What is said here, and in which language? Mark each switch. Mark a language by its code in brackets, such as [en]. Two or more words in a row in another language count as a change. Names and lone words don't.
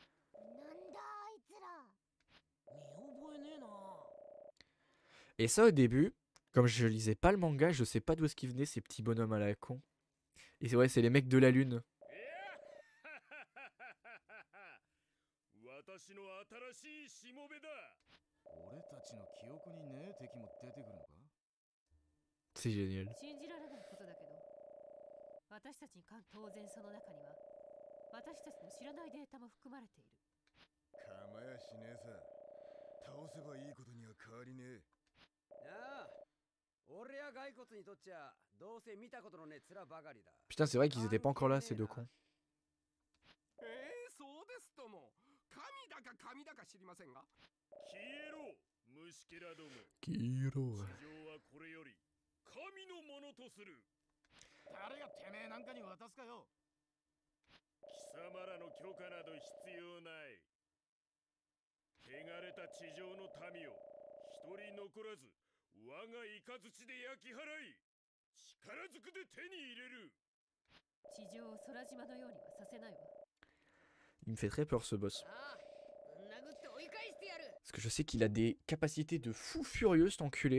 [fr] Et ça, au début, comme je lisais pas le manga, je sais pas d'où est-ce qu'ils venaient, ces petits bonhommes à la con. Et c'est vrai, c'est les mecs de la lune. C'est génial. [ja] 信じられないことだけど、私たちに当然その中には私たちの知らないデータも含まれている。構やしねえさ。倒せばいいことには変わりねえ。ああ、俺や骸骨にとっちゃどうせ見たことのねえ面ばかりだ。 [fr] Putain, c'est vrai qu'ils étaient pas encore là, ces deux cons. [ja] そうですとも。神だか神だか知りませんが。消えろ、虫けらども。地上はこれより神のものとする。誰がてめえなんかに渡すかよ。貴様らの許可など必要ない。汚れた地上の民を一人残らず我が雷で焼き払い力ずくで手に入れる。地上を空島のようにはさせないわ。 [fr] Il me fait très peur ce boss. Parce que je sais qu'il a des capacités de fou furieux cet enculé.